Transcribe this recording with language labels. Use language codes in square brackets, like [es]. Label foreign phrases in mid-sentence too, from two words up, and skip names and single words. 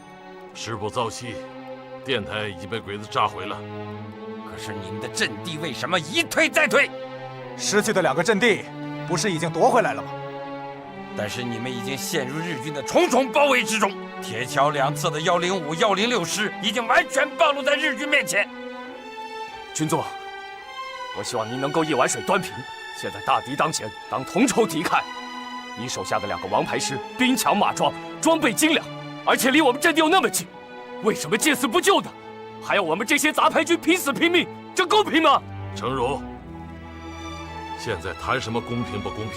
[zh] 師部遭襲，電台已經被鬼子炸毀了。可是你們的陣地為什麼一退再退？失去的2個陣地，不是已經奪回來了嗎？但是你们已经陷入日军的重重包圍之中，铁桥两侧的105、106師已經完全暴露在日軍面前。军座，我希望您能夠一碗水端平。現在大敵當前，當同仇敵愾。你手下的2個王牌師兵強馬壯，裝備精良，而且離我們陣地又那麼近，為什麼見死不救呢？還要我們這些雜牌軍拼死拼命，這公平嗎？程如，現在談什麼公平不公平？